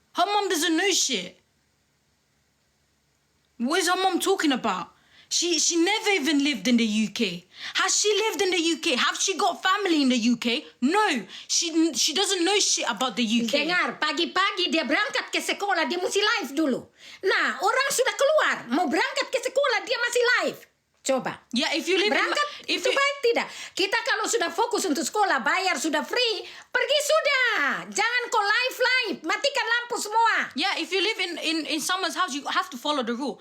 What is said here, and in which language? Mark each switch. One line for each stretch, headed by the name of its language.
English: Her mom doesn't know shit. What is her mom talking about? She never even lived in the UK. Has she lived in the UK? Have she got family in the UK? No. She doesn't know shit about the UK.
Indonesian: Dengar, pagi-pagi dia berangkat ke sekolah, dia mesti live dulu. Nah, orang sudah keluar, mau berangkat ke sekolah, dia masih live. Coba.
English: Yeah, if you live
Indonesian: Berangkat
English: in
Indonesian: itu baik tidak? Kita kalau sudah fokus untuk sekolah, bayar sudah free, pergi sudah. Jangan kau live, matikan lampu semua.
English: Yeah, if you live in someone's house, you have to follow the rule.